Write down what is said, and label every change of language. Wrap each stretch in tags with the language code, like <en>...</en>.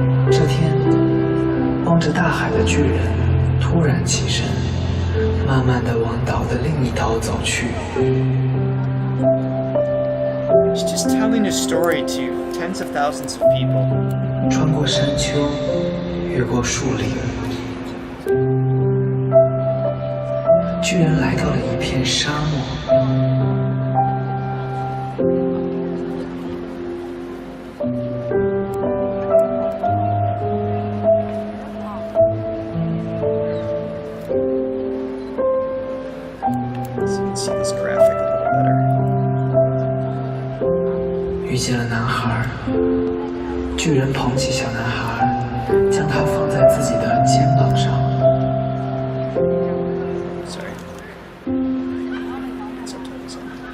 <zh>这天，望着大海的巨人突然起身，慢慢地往岛的另一头走去。</zh> <en>He's just telling a story to tens of thousands of people.</en> <zh>穿过山丘，越过树林，巨人来到了一片沙漠。</zh> <en>So you can see this graphic a little better.</en> <zh>遇见了男孩，巨人捧起小男孩，将他放在自己的肩膀上。</zh> <en>Sorry. Subtitles on.</en>